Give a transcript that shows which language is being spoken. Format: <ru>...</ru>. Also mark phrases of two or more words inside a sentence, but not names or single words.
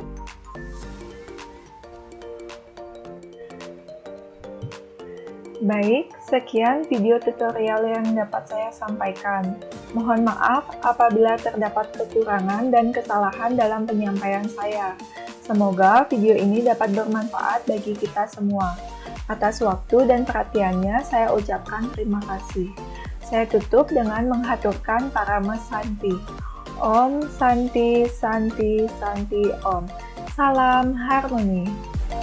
<id>Baik, sekian video tutorial yang dapat saya sampaikan. Mohon maaf apabila terdapat kekurangan dan kesalahan dalam penyampaian saya. Semoga video ini dapat bermanfaat bagi kita semua. Atas waktu dan perhatiannya, saya ucapkan terima kasih. Saya tutup dengan menghaturkan Parama Santi.</id> <sa>Om Santi Santi Santi Om.</sa> <id>Salam harmoni.</id>